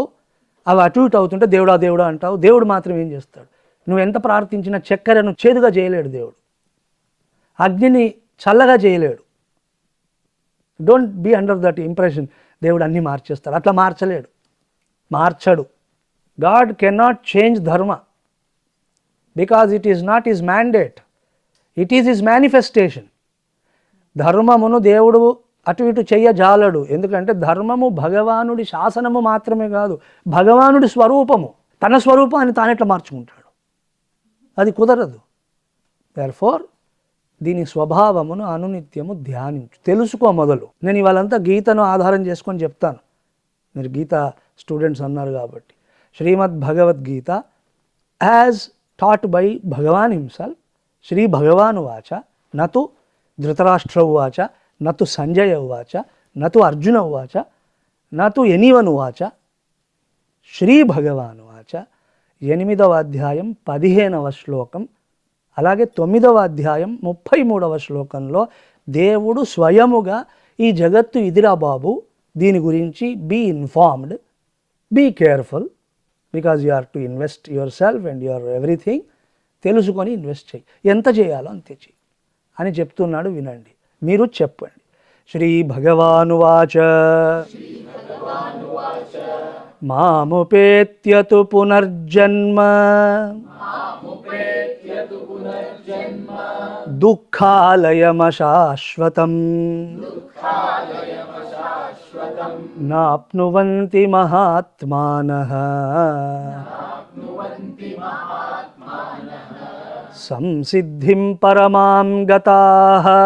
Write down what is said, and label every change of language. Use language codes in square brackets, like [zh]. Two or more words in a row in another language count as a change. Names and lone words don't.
[te] అవి అటు ఇటు అవుతుంటే దేవుడా అంటావు. దేవుడు మాత్రం ఏం చేస్తాడు? నువ్వు ఎంత ప్రార్థించినా చక్కెరను చేదుగా చేయలేడు దేవుడు, అగ్నిని చల్లగా చేయలేడు. [en] Don't be under that impression [te] దేవుడు అన్నీ మార్చేస్తాడు. అట్లా మార్చడు. [en] God cannot change dharma, Because it is not his mandate, it is his manifestation. [te] ధర్మమును దేవుడు అటు ఇటు చెయ్యజాలడు. ఎందుకంటే ధర్మము భగవానుడి శాసనము మాత్రమే కాదు, భగవానుడి స్వరూపము. తన స్వరూపాన్ని తానెట్లా మార్చుకుంటాడు? అది కుదరదు. దేర్ఫోర్ దీని స్వభావమును అనునిత్యము ధ్యానించు, తెలుసుకో మొదలు. నేను ఇవాళంతా గీతను ఆధారం చేసుకొని చెప్తాను. మీరు గీత స్టూడెంట్స్ అన్నారు కాబట్టి, శ్రీమద్ భగవద్గీత [en] as taught by Bhagavan himself. [sa] శ్రీ భగవాన్ ఉవాచ నతు ధృతరాష్ట్ర ఉవాచ, నతు సంజయ ఉవాచ, నతు అర్జున ఉవాచ, నతు ఎనీవన్ ఉవాచ, శ్రీ భగవాన్ ఉవాచ. [te] 8వ అధ్యాయం 15వ శ్లోకం, అలాగే 9వ అధ్యాయం 33వ శ్లోకంలో దేవుడు స్వయముగా ఈ జగత్తు ఇదిరా బాబు, దీని గురించి [en] be informed, be careful, because you are to invest yourself and your everything. [te] తెలుసుకొని ఇన్వెస్ట్ చేయి, ఎంత చేయాలో అంతే చెయ్యి అని చెప్తున్నాడు. వినండి, మీరు చెప్పండి. [sa] శ్రీ భగవానువాచ మాముపేత్యతు పునర్జన్మ దుఃఖాలయమశాశ్వతం నాప్నువంతి మహాత్మానః సంసిద్ధిం పరమాం గతాః.